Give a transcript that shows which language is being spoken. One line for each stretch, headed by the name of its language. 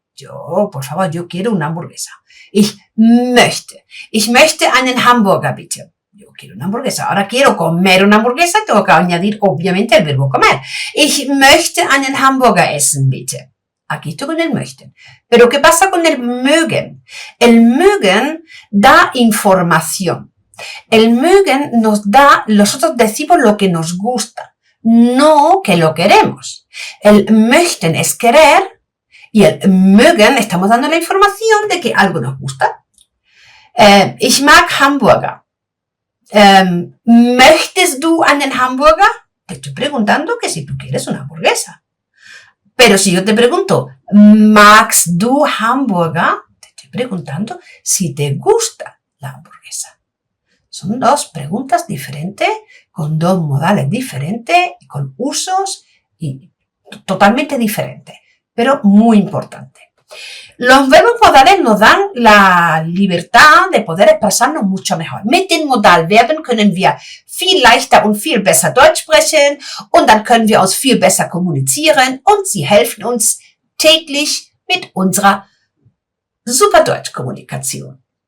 Spanish: Yo, por favor, yo quiero una hamburguesa.
German: Ich möchte einen Hamburger, bitte.
Spanish: Yo quiero una hamburguesa. Ahora quiero comer una hamburguesa, tengo que añadir, obviamente, el verbo comer.
German: Ich möchte einen Hamburger essen, bitte.
Spanish: Aquí estoy con el möchten. Pero ¿qué pasa con el mögen? El mögen da información. El mögen nos da, nosotros decimos lo que nos gusta, no que lo queremos. El möchten es querer y el mögen estamos dando la información de que algo nos gusta.
German: Ich mag Hamburger. ¿Möchtest du einen Hamburger?
Spanish: Te estoy preguntando que si tú quieres una hamburguesa. Pero si yo te pregunto,
German: ¿magst du Hamburger?
Spanish: Te estoy preguntando si te gusta la hamburguesa. Son dos preguntas diferentes, con dos modales diferentes, con usos y totalmente diferentes, pero muy importantes. Los verbos modales nos dan la libertad de poder expresarnos mucho mejor.
German: Mit den Modalverben können wir viel leichter und viel besser Deutsch sprechen und dann können wir uns viel besser kommunizieren und sie helfen uns täglich mit unserer super Deutschkommunikation.